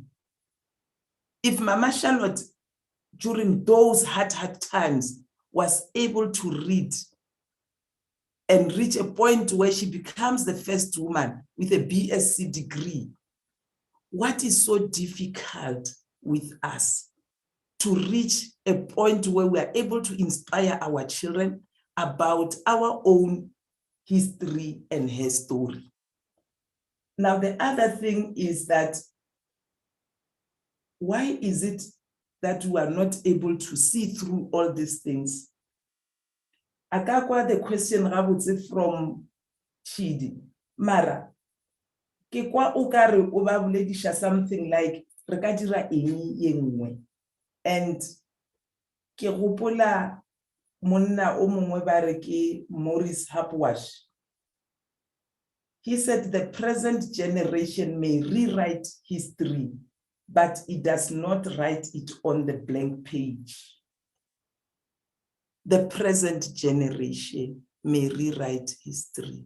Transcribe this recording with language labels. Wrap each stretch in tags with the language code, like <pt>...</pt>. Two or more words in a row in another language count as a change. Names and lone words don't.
<en>If Mama Charlot, during those hard times, was able to read and reach a point where she becomes the first woman with a BSc degree, what is so difficult with us to reach a point where we are able to inspire our children about our own history and her story? Now, the other thing is that why is it that we are not able to see through all these things? Akakwa the question from Chidi.</en> <tn>Mara, ke kwa o ka re o ba boledisha</tn> <en>something like</en> <tn>re ka dira eng ye nngwe. And ke gopola monna o mongwe ba re ke Maurice Hapwash.</tn> <en>He said the present generation may rewrite history, but it does not write it on the blank page. The present generation may rewrite history.</en>